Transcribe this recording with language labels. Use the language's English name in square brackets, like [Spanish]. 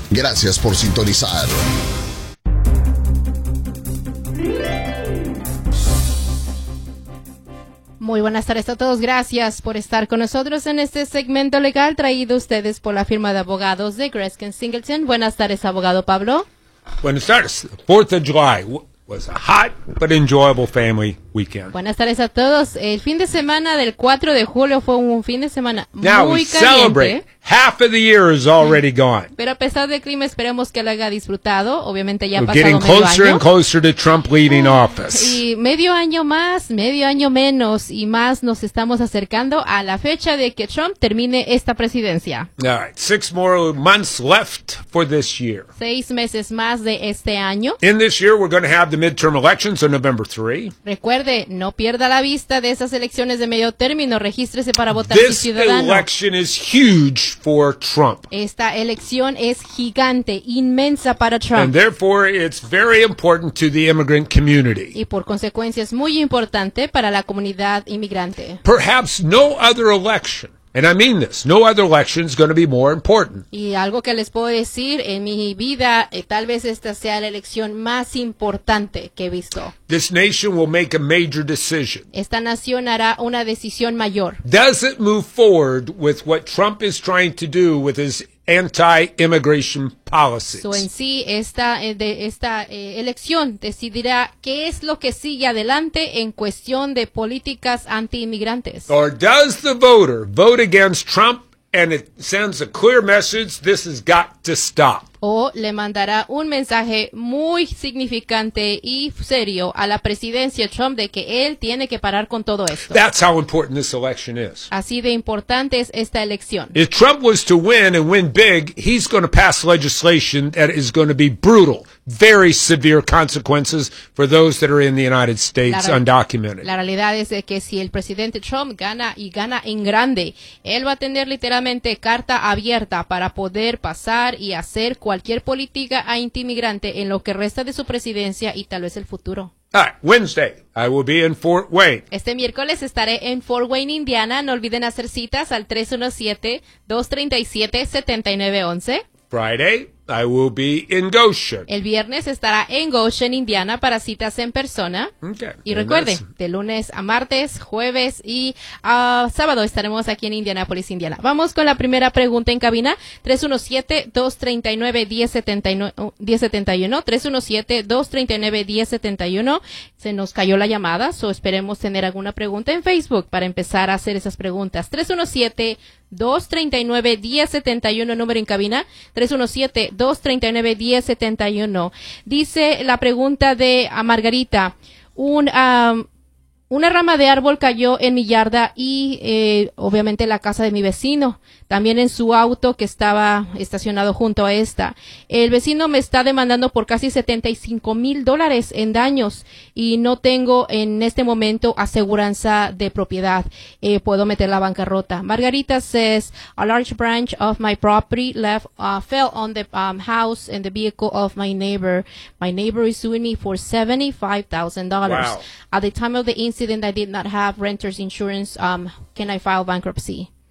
[Spanish] Gracias por sintonizar. Muy buenas tardes a todos, gracias por estar con nosotros en este segmento legal traído a ustedes por la firma de abogados de Greskin Singleton. Buenas tardes, abogado Pablo. Buenas tardes, [English] 4th of July was a hot but enjoyable family weekend. [Spanish] Buenas tardes a todos, el fin de semana del 4 de julio fue un fin de semana muy caliente. [English] Now we celebrate, half of the year is already gone. [Spanish] Pero a pesar del clima esperemos que lo haya disfrutado, obviamente ya ha pasado medio año. [English] We're getting closer and closer to Trump leaving office. [Spanish] Y medio año más, medio año menos y más nos estamos acercando a la fecha de que Trump termine esta presidencia. [English] All right, 6 more months left for this year. [Spanish] 6 meses más de este año. [English] In this year we're going to have the midterm elections on November 3. [Spanish] Recuerde, no pierda la vista de esas elecciones de medio término, regístrese para votar [English] this [Spanish] si ciudadano. [English] This election is huge for Trump. [Spanish] Esta elección es gigante, inmensa para Trump. [English] And therefore it's very important to the immigrant community. [Spanish] Y por consecuencia es muy importante para la comunidad inmigrante. [English] Perhaps no other election, and I mean this, no other election is going to be more important. [Spanish] Y algo que les puedo decir, en mi vida, tal vez esta sea la elección más importante que he visto. [English] This nation will make a major decision. [Spanish] Esta nación hará una decisión mayor. [English] Does it move forward with what Trump is trying to do with his anti-immigration policies? [Spanish] So en sí, esta elección decidirá qué es lo que sigue adelante en cuestión de políticas anti-inmigrantes. [English] Or does the voter vote against Trump and it sends a clear message, this has got to stop? [Spanish] O le mandará un mensaje muy significante y serio a la presidencia Trump de que él tiene que parar con todo esto. [English] That's how important this election is. [Spanish] Así de importante es esta elección. [English] If Trump was to win and win big, he's going to pass legislation that is going to be brutal, very severe consequences for those that are in the United States undocumented. [Spanish] La realidad es que si el presidente Trump gana y gana en grande, él va a tener literalmente carta abierta para poder pasar y hacer cualquier política a inmigrante en lo que resta de su presidencia y tal vez el futuro. [English] All right, Wednesday, I will be in Fort Wayne. [Spanish] Este miércoles estaré en Fort Wayne, Indiana. No olviden hacer citas al 317-237-7911. [English] Friday, I will be in Goshen. [Spanish] El viernes estará en Goshen, Indiana para citas en persona. [English] Okay. [Spanish] Y recuerde, de lunes a martes, jueves y sábado estaremos aquí en Indianapolis, Indiana. Vamos con la primera pregunta en cabina. 317-239-1071. 317-239-1071. Se nos cayó la llamada, so esperemos tener alguna pregunta en Facebook para empezar a hacer esas preguntas. 317-239-1071, número en cabina. 317-239-1071. Dice la pregunta de a Margarita. Una rama de árbol cayó en mi yarda y obviamente en la casa de mi vecino. También en su auto que estaba estacionado junto a esta. El vecino me está demandando por casi $75,000 en daños y no tengo en este momento aseguranza de propiedad. Puedo meter la bancarrota. [English] Margarita says, a large branch of my property left fell on the house and the vehicle of my neighbor. My neighbor is suing me for $75,000. Wow. At the time of the incident, I did not have renter's insurance. Can I file bankruptcy?